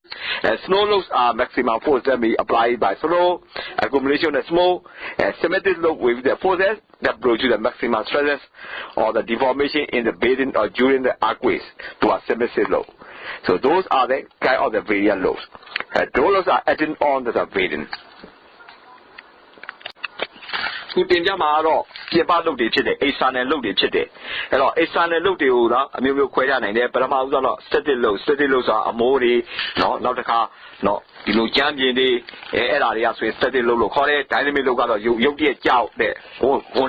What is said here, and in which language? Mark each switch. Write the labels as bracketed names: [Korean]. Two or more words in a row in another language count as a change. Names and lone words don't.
[English] And snow loads are maximum force that may apply by snow, accumulation of snow, and symmetric load with the forces that produce the maximum stresses or the deformation in the bearing or during the arcways to a symmetric load. So those are the kind of the variant loads. Those loads are adding on to the bearing. [Burmese] ခုတင်ပြမှာတော့ပြင်ပလုပ်တွေဖြစ်တဲ့ external လုပ်တွေဖြစ်တယ်အဲ့တော့ external လုပ်တွေကိုတော့အမျိုးမျိုးခွဲခြားနိုင်တယ်ပထမဦးဆုံးတော့ static လုပ်ဆိုတာအမိုးတွေ နော်နောက်တစ်ခါနော်ဒီလိုကြမ်းပြင်တွေအဲ့ဒါတွေကဆိုရင် static လုပ်လို့ခေါ်တယ် dynamic လုပ်ကတော့ရုပ်တရက်ကြောက်တဲ့ဝန်